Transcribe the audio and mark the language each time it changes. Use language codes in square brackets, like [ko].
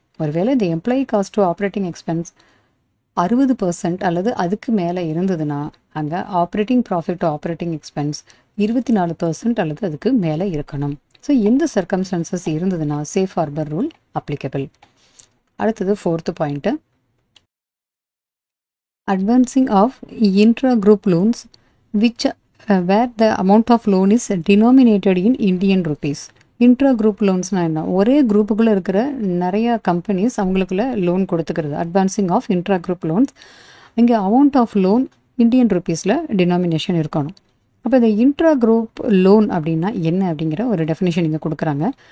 [ta] ஒருவேளை இந்த employee cost to operating expense 60% அல்லது அதுக்கு மேலே இருந்ததுன்னா அங்கே operating profit to operating expense 24% அல்லது அதுக்கு மேலே இருக்கணும். ஸோ இந்த சர்க்கம்ஸ்டன்சஸ் இருந்ததுன்னா சேஃப் ஹார்பர் ரூல் அப்ளிகபிள். [en] அடுத்தது fourth point, advancing of intra-group loans which where the amount of loan is denominated in Indian rupees. [ta] Intra-group லோன்ஸ்னால் என்ன? ஒரே குரூப்புக்குள்ளே இருக்கிற நிறையா கம்பெனிஸ் அவங்களுக்குள்ள loan கொடுத்துக்கிறது. Advancing of intra-group loans. இங்கே amount of loan Indian ருப்பீஸில் denomination இருக்கணும். அப்போ இந்த இன்ட்ரா-குரூப் லோன் அப்படின்னா என்ன அப்படிங்கிற ஒரு டெஃபினேஷன் இங்கே கொடுக்குறாங்க.